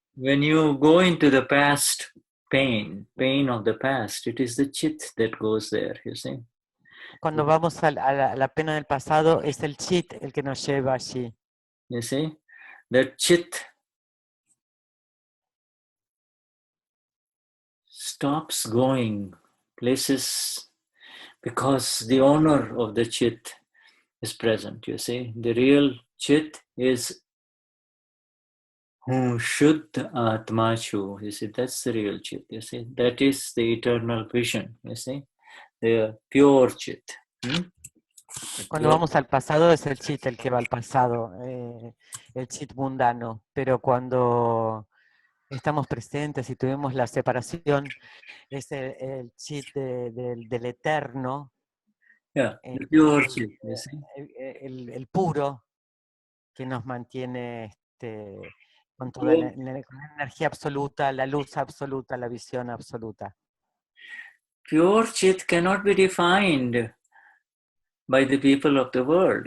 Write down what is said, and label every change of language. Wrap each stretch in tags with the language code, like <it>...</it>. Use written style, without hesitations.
<en>When you go into the past pain of the past, it is the chit that goes there, you see.</en> <es>Cuando vamos a la pena del pasado, es el chit el que nos lleva allí.</es> <en>You see, that chit stops going places because the owner of the chit is present, you see. The real chit is Shuddhatma, you see, that's the real chit, you see. That is the eternal vision, you see. The pure chit.</en> <es>Cuando vamos al pasado es el chit el que va al pasado, el chit mundano, pero cuando estamos presentes y tuvimos la separación, es el chit del eterno,</es> <en>the pure chit, you see.</en> <es>El puro, que nos mantiene con toda la energía absoluta, la luz absoluta, la visión absoluta.</es> <en>Pure chit cannot be defined by the people of the world.</en>